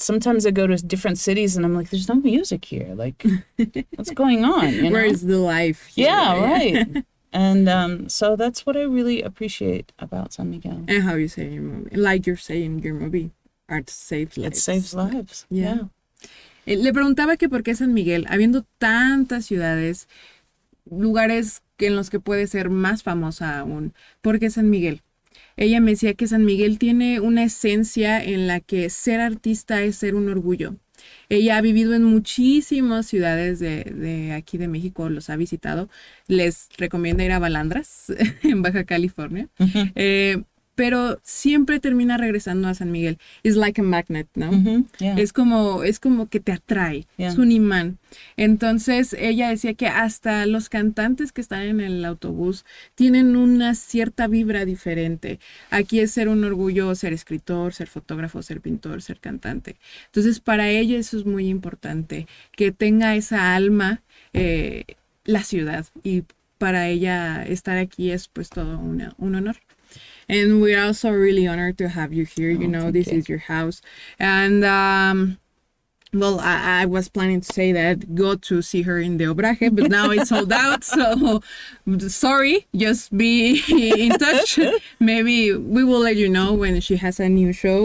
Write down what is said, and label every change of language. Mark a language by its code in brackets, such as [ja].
[en] Sometimes I go to different cities and I'm like, there's no music here. Like, what's going on? You know? Where's the life here? Yeah, right. And so that's what I really appreciate about San Miguel. And how you say in your movie, like you're saying in your movie, art saves lives. It saves lives. Yeah. [es] Le preguntaba que por qué San Miguel, habiendo tantas ciudades, lugares en los que puede ser más famosa aún, ¿por qué San Miguel? Ella me decía que San Miguel tiene una esencia en la que ser artista es ser un orgullo. Ella ha vivido en muchísimas ciudades de aquí de México, los ha visitado. Les recomienda ir a Balandras, en Baja California. pero siempre termina regresando a San Miguel. [en] It's like a magnet, ¿no? Yeah. [es] Es como que te atrae, [en] Yeah. [es] es un imán. Entonces ella decía que hasta los cantantes que están en el autobús tienen una cierta vibra diferente. Aquí es ser un orgullo ser escritor, ser fotógrafo, ser pintor, ser cantante. Entonces para ella eso es muy importante, que tenga esa alma la ciudad, y para ella estar aquí es pues todo un honor. [en] And we're also really honored to have you here. You know, this is your house. And, well, I was planning to say that go to see her in the Obraje, but now it's sold out. So, sorry, just be in touch. Maybe we will let you know when she has a new show.